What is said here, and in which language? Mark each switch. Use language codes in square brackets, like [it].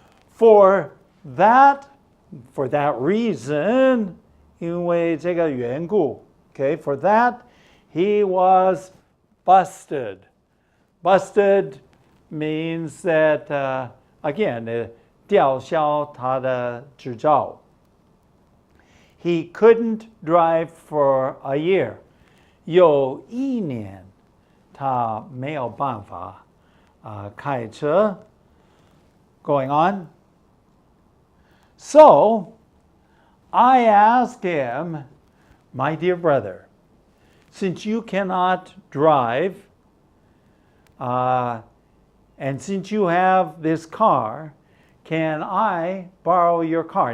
[en] For that reason, [zh] 因为这个缘故, [en] okay, for that, he was busted. Busted means that, again, [zh] 吊销他的执照. [en] He couldn't drive for a year. [zh] 有一年他没有办法开车. [en] Going on. So, I asked him, my dear brother, since you cannot drive, and since you have this car, can I borrow your car?